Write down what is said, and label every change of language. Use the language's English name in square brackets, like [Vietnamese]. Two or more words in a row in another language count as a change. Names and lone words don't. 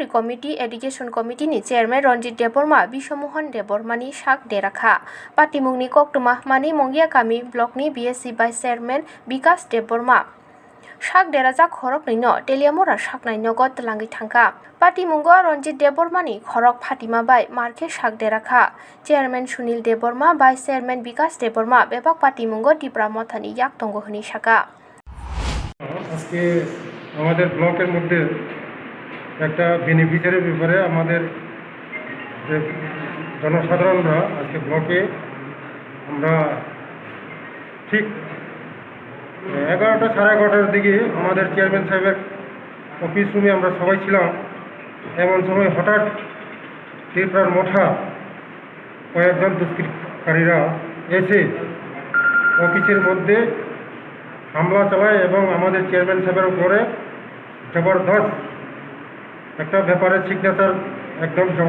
[English] Committee Education Committee [Kok Borok] ni Chairman Ranjit Deborma Bishomohan Debormani sak derakha patimungni koktuma mani mongya kami block ni BSC [English] Vice Chairman [Kok Borok] Vikas Deborma sak derajak khorok nino teliamora saknai nogo tlangi thangka patimungo Ranjit Debormani khorok Fatima bai marke sak derakha Chairman Sunil Deborma [English] Vice Chairman [Kok Borok] Vikas Deborma bebak patimungo tipra mothani yak tongo hni saka [Bangla] আজকে আমাদের ব্লকের মধ্যে একটা বেনিফিশিয়ারির ব্যাপারে আমাদের যে জনসাধারণরা আজকে ব্লকে আমরা ঠিক 11টা সাড়ে 11টার দিকে আমাদের চেয়ারম্যান সাহেবের অফিস রুমে আমরা সবাই ছিলাম এমন সময় হঠাৎ ত্রিপুরার মোঠা কয়েকজন দুষ্কৃতকারীরা এসে অফিসের মধ্যে হামলা চালায় এবং আমাদের চেয়ারম্যান সাহেবের উপরে জবরদস্ত একটা ব্যাপারে সিগনেচার একদম